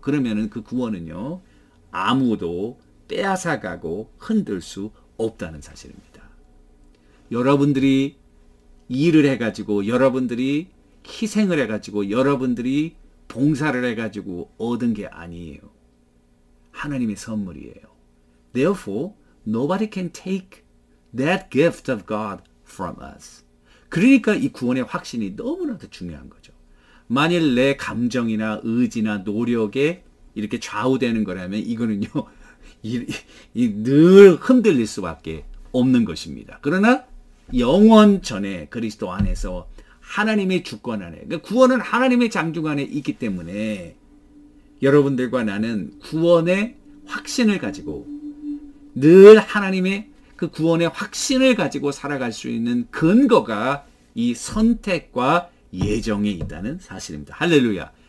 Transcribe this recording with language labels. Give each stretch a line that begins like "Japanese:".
Korean: 그러면은 그 구원은요. 아무도 빼앗아가고 흔들 수 없다는 사실입니다. 여러분들이 일을 해가지고 여러분들이 희생을 해가지고 여러분들이 봉사를 해가지고 얻은 게 아니에요. 하나님의 선물이에요.
English: Therefore, nobody can take that gift of God from us.
Korean: 그러니까 이 구원의 확신이 너무나도 중요한 거죠. 만일 내 감정이나 의지나 노력에 이렇게 좌우되는 거라면 이거는요. 늘 흔들릴 수밖에 없는 것입니다. 그러나 영원 전에 그리스도 안에서 하나님의 주권 안에 그러니까 구원은 하나님의 장중 안에 있기 때문에 여러분들과 나는 구원의 확신을 가지고 늘 하나님의 그 구원의 확신을 가지고 살아갈 수 있는 근거가 이 선택과 예정에 있다는 사실입니다. 할렐루야.